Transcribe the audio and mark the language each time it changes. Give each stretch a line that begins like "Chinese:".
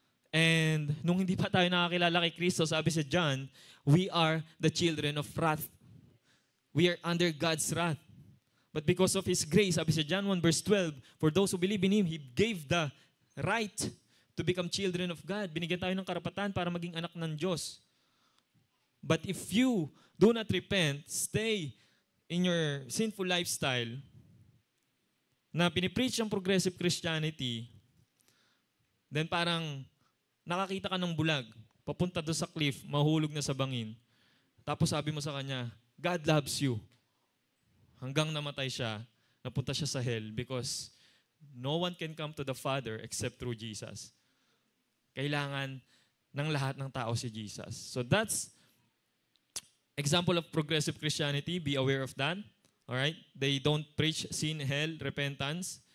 Filipino: And nung hindi pa tayo nakakilala kay Kristo, sabi sa John,
English: we are the children of wrath. We are under God's wrath. But because of His grace,
Filipino: sabi sa
English: John 1 verse 12, for those who believe in Him, He gave the right to become children of God.
Filipino: Binigyan tayo ng karapatan para maging anak ng Diyos.
English: But if you do not repent, stay in your sinful lifestyle,
Filipino: na pinipreach ang progressive Christianity, then parang nakakita ka ng bulag, papunta doon sa cliff, mahulog na sa bangin. Tapos sabi mo sa kanya,
English: God loves you.
Filipino: Hanggang namatay siya, napunta siya sa
English: hell because no one can come to the Father except through Jesus.
Filipino: Kailangan ng lahat ng tao si Jesus.
English: So that's example of progressive Christianity. Be aware of that. Alright? They don't preach sin, hell, repentance.